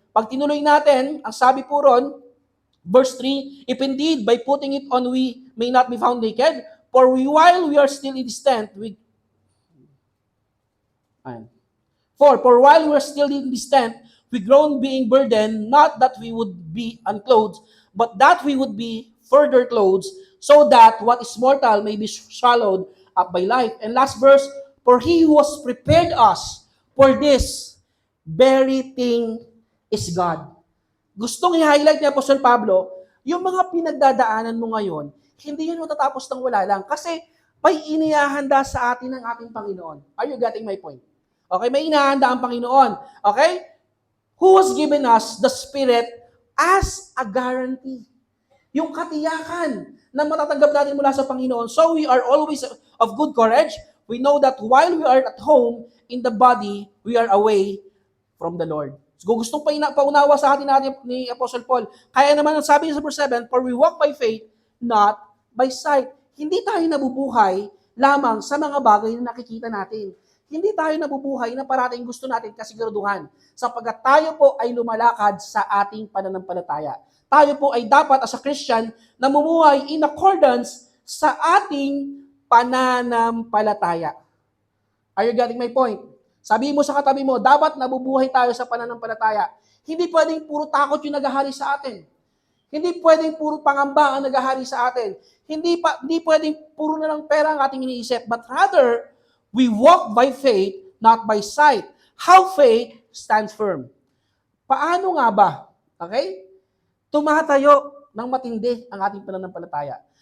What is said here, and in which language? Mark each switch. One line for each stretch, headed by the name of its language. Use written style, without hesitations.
Filipino: Pag tinuloy natin, ang sabi po ron,
English: verse 3, if indeed by putting it on we may not be found naked, for while we are still in this tent, For while we are still in this tent, we groan being burdened, not that we would be unclothed, but that we would be further clothed, so that what is mortal may be swallowed up by life. And last verse, for he who has prepared us for this very thing is God.
Filipino: Gustong i-highlight ni Apostle Pablo, yung mga pinagdadaanan mo ngayon, hindi yan matatapos ng wala lang. Kasi may inihahanda sa atin ng ating Panginoon.
English: Are you getting my point? Okay,
Filipino: may inihahanda ang Panginoon.
English: Okay? Who has given us the Spirit as a guarantee.
Filipino: Yung katiyakan na matatanggap natin mula sa Panginoon.
English: So we are always of good courage. We know that while we are at home in the body, we are away from the Lord.
Filipino: So kung gustong paunawa sa atin ni Apostle Paul, kaya naman ang sabi niya sa verse 7,
English: for we walk by faith, not by sight.
Filipino: Hindi tayo nabubuhay lamang sa mga bagay na nakikita natin. Hindi tayo nabubuhay na parating gusto natin kasiguraduhan sapagkat tayo po ay lumalakad sa ating pananampalataya. Tayo po ay dapat
English: as a Christian
Filipino: na mumuhay in accordance sa ating pananampalataya.
English: Are you getting my point?
Filipino: Sabi mo sa katabi mo, dapat nabubuhay tayo sa pananampalataya. Hindi pwedeng puro takot yung naghahari sa atin. Hindi pwedeng puro pangamba ang naghahari sa atin. Hindi pwedeng puro na lang pera ang ating iniisip.
English: But rather, we walk by faith, not by sight. How faith stands firm.
Filipino: Paano nga ba?
English: Okay?
Filipino: Tumatayo ng matindi ang ating pananampalataya.